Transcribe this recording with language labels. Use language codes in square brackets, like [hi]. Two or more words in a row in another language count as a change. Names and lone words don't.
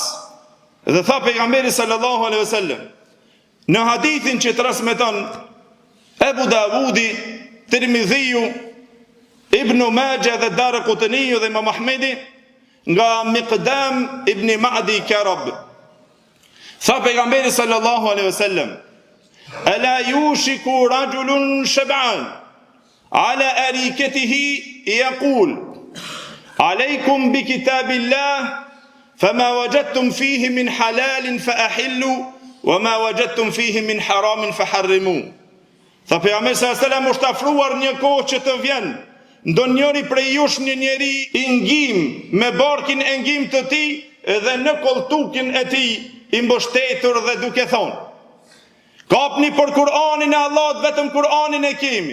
[sq] Dhe tha pejgamberi [ar] صلى الله عليه وسلم [sq] në hadithin që transmeton Ebu Davudi, Tirmidhiu, Ibn Majah dhe Daraqutni dhe Imam Ahmedi nga Miqdam ibn Ma'di Karab. Tha pejgamberi [ar] صلى الله عليه وسلم: "ألا يوشك رجل شبعان على أريكته يقول عليكم بكتاب الله فما وجدتم فيه من حلال فأحلوا وما وجدتم فيه من حرام فحرموا." [sq] Tha pejgamberi [ar] صلى الله عليه وسلم [sq] është afruar një kohë që të vjen ndonjëri prej jush një njeri i ngim me barkin e ngim të tij dhe në koltukin e tij i mbështetur dhe duke thonë: "Kapni për Kur'anin e Allahut, vetëm Kur'anin e kemi.